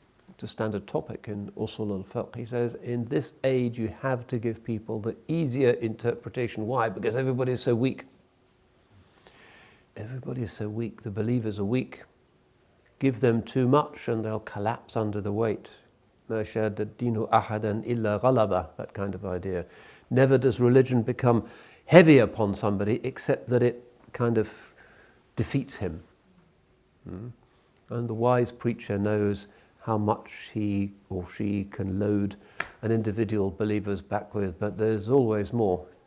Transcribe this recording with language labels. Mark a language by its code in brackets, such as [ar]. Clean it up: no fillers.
[en] It's a standard topic in Usul al-Fiqh. He says, in this age you have to give people the easier interpretation. Why? Because everybody is so weak. Everybody is so weak. The believers are weak. Give them too much and they'll collapse under the weight. [ar] مَا شَادَ الدِّينُ أَحَدًا إِلَّا غَلَبَهُ, [en] that kind of idea. Never does religion become heavy upon somebody except that it kind of defeats him. And the wise preacher knows how much he or she can load an individual believer's back with, but there's always more.